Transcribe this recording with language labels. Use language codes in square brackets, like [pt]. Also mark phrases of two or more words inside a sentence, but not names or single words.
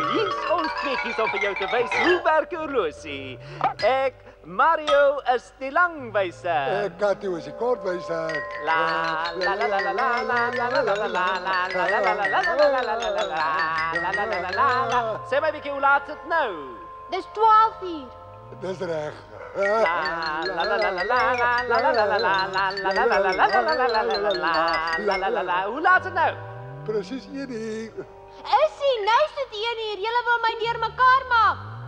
[af] Hier's ons tweeetjies om vir jou te wys hoe werk 'n horlosie. Ek, Mario, is die langwyser. Kato is die kortwyser. La la la la la la la la la la la la la la la la la la la la. Sê my bietjie hoe laat dit nou? Dis 12 uur. Dis reg. La la la la la la la la la la la la la la la la la la la la. Hoe laat dit nou? Presies 1 uur. Is ie, nou is dit 1 uur. Julle wil my deurmekaar maak.